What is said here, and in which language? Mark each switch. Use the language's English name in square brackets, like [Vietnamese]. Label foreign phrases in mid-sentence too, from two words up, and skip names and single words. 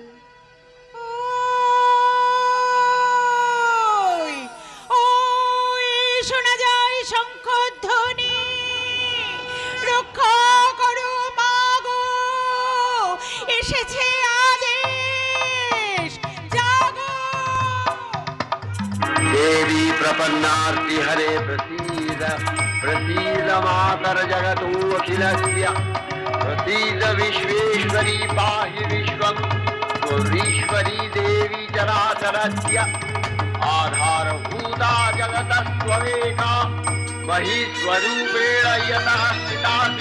[Bangla] ওই শোনা যায় শঙ্খধ্বনি, রক্ষা করো মাগো, এসেছে আদেশ। জাগো [Sanskrit] देवी प्रपन्नार्ति हरे प्रसीद प्रसीद मातर जगतोऽखिलस्य प्रसीद विश्वेश्वरी पाहि विश्वं त्वरीश्वरी देवी चराचरस्य आधारभूता जगतस्त्वमेका महीस्वरूपेण यतः स्थितासि